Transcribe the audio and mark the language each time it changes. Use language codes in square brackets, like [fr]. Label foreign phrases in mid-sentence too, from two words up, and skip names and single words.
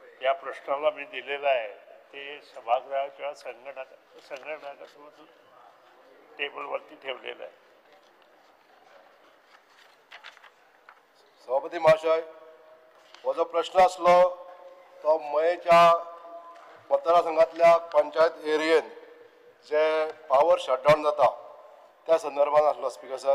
[mr] या प्रश्नाला मी दिलेला आहे ते सभागृहाच्या संगणकातून टेबलवरती ठेवलेलं आहे. [kok] सभापती महाशय, हो जो प्रश्न असलो तो मयेच्या मतदारसंघातल्या पंचायत एरियेन जे [en] power shutdown [kok] जाता त्या संदर्भात आसलो [en] speaker sir.